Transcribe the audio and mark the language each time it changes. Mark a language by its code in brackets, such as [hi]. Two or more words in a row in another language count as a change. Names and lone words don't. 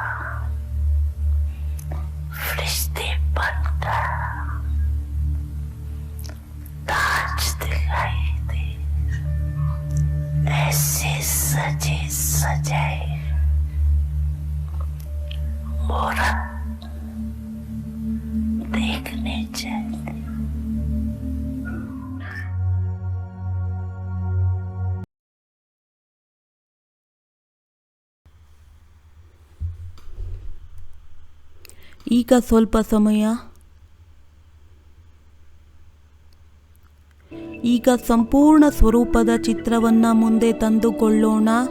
[hi] फरिश्ते बनकर ताज दिखाई दे, ऐसे सजे सजाए मूरत देखने जाते। [kn] ಈಗ ಸ್ವಲ್ಪ ಸಮಯ ಈಗ ಸಂಪೂರ್ಣ ಸ್ವರೂಪದ ಚಿತ್ರವನ್ನ ಮುಂದೆ ತಂದುಕೊಳ್ಳೋಣ.